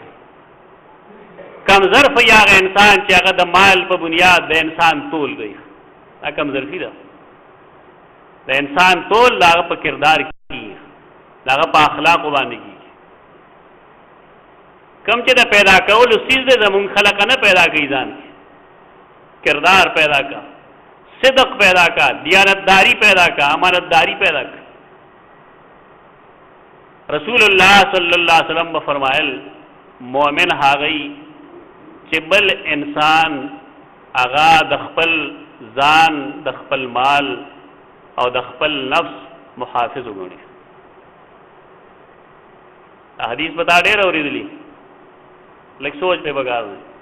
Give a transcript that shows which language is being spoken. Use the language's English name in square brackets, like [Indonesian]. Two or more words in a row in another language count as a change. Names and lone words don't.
[Pashto] کم ظرف یا هغه انسان چې هغه د مال په بنیاد د انسان تول کوي، دا کم ظرفي ده. د انسان تول د هغه په کردار کې، د هغه په اخلاقو باندې کېږي. کم چې د پیدا کولو څیز دی زمونږ خلق نه پیدا کوي، ځان کردار پیدا کا، صدق پیدا کا، دیانتداری پیدا کا، امانتداری پیدا کا. رسول الله [Arabic] صلی الله علیه وسلم [Pashto] فرمایل مؤمن هغه چې بل انسان هغه د خپل ځان، د خپل مال او د خپل نفس محافظ وګڼي. حدیث بتا ډېر اورېدلی، لږ سوچ په بګار دی.